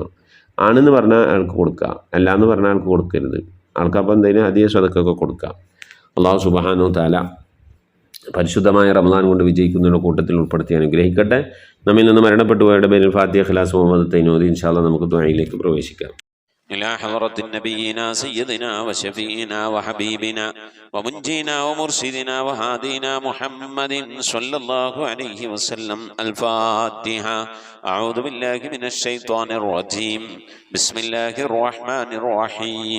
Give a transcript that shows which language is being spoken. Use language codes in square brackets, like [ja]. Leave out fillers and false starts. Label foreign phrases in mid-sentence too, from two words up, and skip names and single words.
[ml] ആണെന്ന് പറഞ്ഞാൽ അയാൾക്ക് കൊടുക്കുക, അല്ലാന്ന് പറഞ്ഞാൽ അയാൾക്ക് കൊടുക്കരുത്. ആൾക്കപ്പോൾ എന്തെങ്കിലും ഹദിയ സ്വതക്കൊക്കെ കൊടുക്കുക. [ar] الله سبحانه تعالى [ml] പരിശുദ്ധമായ റമളാൻ കൊണ്ട് വിജയിക്കുന്നതിൻ്റെ കൂട്ടത്തിൽ ഉൾപ്പെടുത്തി അനുഗ്രഹിക്കട്ടെ. നമ്മിൽ നിന്ന് മരണപ്പെട്ടു പോയവരുടെ പേരിൽ ഫാത്തിഹ, ഇഖ്ലാസ്, മുഹമ്മദ് തൈനോദി [ar] إن شاء الله [ml] നമുക്ക് ദുആയിലേക്ക് പ്രവേശിക്കാം. [ar] إلى حضرة نبينا سيدنا وشفينا وحبيبنا ومنجينا ومرشدنا وهادينا محمد صلى الله عليه وسلم. الفاتحة. أعوذ بالله من الشيطان الرجيم. بسم الله الرحمن الرحيم.